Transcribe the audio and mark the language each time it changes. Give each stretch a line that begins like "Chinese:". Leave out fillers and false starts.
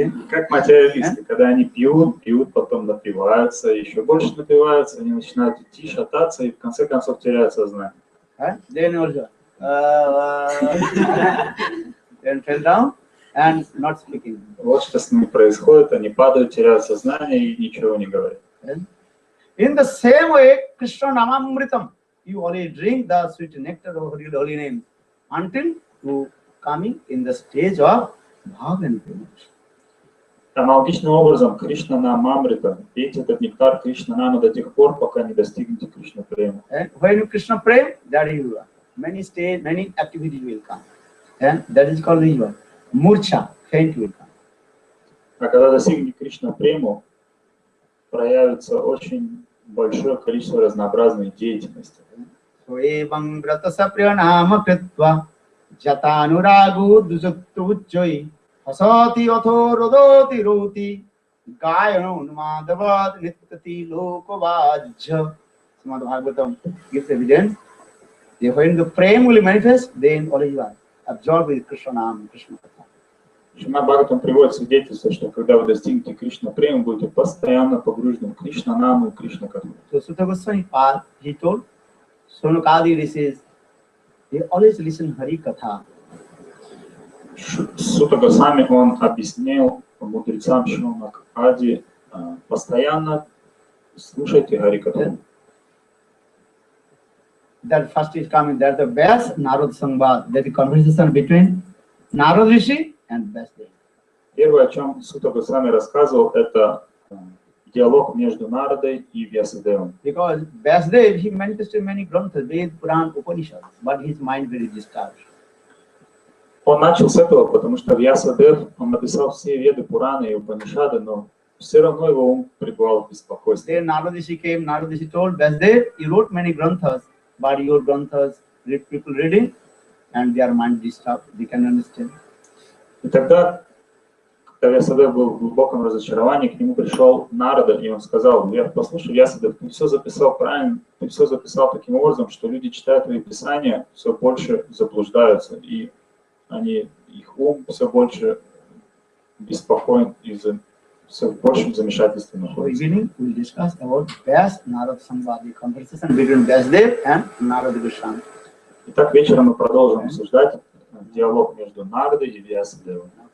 Russian: Как материалисты, когда они пьют, потом напиваются, еще больше напиваются, они начинают идти, шататься и в конце концов теряют сознание.
English: Then also then fell down and not speaking.
Russian: Вот что с ними происходит, они падают, теряют сознание и ничего не говорят.
English: In the same way, Krishna Namamritam, you only drink the sweet nectar of holy name until you coming in the stage of bhav and prema.
Russian: Аналогичным образом, Кришна Намамрита, пейте этот нектар Кришна Нама до тех пор, пока не достигнете Кришна Према.
English: When you Krishna Prema, that is many stage, many activities will come. And that is called the murcha, faint will come.
Russian: А когда достигнете Кришна Прему, проявится очень большое количество разнообразной деятельности.
Sanskrit: Soevang Vratasa Priyanama Kritva Jatanuragu Dusuttuchoi Hasati Atho Rodoti Roti Gayanun Madhavad Nitkati Lokovajja.
English: Srimad Bhagavatam gives evidence. When the prem will manifest, then all you are absorbed with Krishna Nam, Krishna Katha.
Russian: Шримад Бхагаватам приводит свидетельство, что когда вы достигнете Кришна према, будете постоянно погружены в Кришна Наму и Кришна Катху.
English: So Sutta Goswami Pal, he told, Sonakadi rishis, they always listen Hari Katha.
Russian: Сутта Госвами, он объяснил мудрецам Шонак Ади, постоянно слушайте Хари Катху.
English: That first is coming, that's the best Narad Sangvad, that the conversation between Narad Rishi and Vyasdev.
Russian: Первое, о чем Сутта Госвами рассказывал, это диалог между Нарадой и Вьясадевом.
English: Because Vyasdev, he manifested many granthas, Ved, Puran, Upanishads, but his mind very disturbed.
Russian: Он начал с этого, потому что Вьясадев, он написал все Веды, Пураны и Упанишады, но все равно его ум пребывал в беспокойстве.
English: Then Narad Rishi came, Narad Rishi told Vyasdev, you wrote many granthas, but your granthas, people reading, and their mind disturbed, they can understand.
Russian: И тогда, когда Вьясадев был в глубоком разочаровании, к нему пришел Нарада, и он сказал: послушай, Вьясадев, ты все записал правильно, ты все записал таким образом, что люди, читая твои писания, все больше заблуждаются, и их ум все больше беспокоен из-за все большим замешательством находится.
English: So evening we will discuss about Vyas Narad Samvadi, conversation between Vyasdev and Narad Goswami.
Russian: Итак, вечером мы продолжим обсуждать диалог между Нарадой и Вьясадевом.